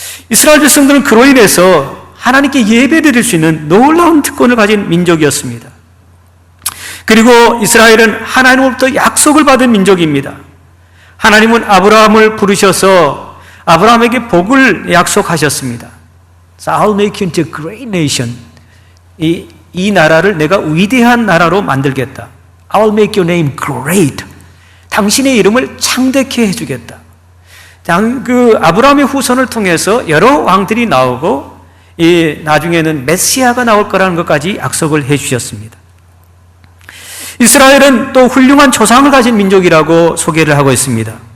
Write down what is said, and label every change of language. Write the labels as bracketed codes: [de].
[ko] 이스라엘 백성들은 그로 인해서 하나님께 예배드릴 수 있는 놀라운 특권을 가진 민족이었습니다. 그리고 이스라엘은 하나님으로부터 약속을 받은 민족입니다. 하나님은 아브라함을 부르셔서 아브라함에게 복을 약속하셨습니다. [en] So I'll make you into a great nation. [ko] 이 나라를 내가 위대한 나라로 만들겠다. [en] I'll make your name great. [ko] 당신의 이름을 창대케 해주겠다. 그 아브라함의 후손을 통해서 여러 왕들이 나오고 나중에는 메시아가 나올 거라는 것까지 약속을 해주셨습니다. 이스라엘은 또 훌륭한 조상을 가진 민족이라고 소개를 하고 있습니다.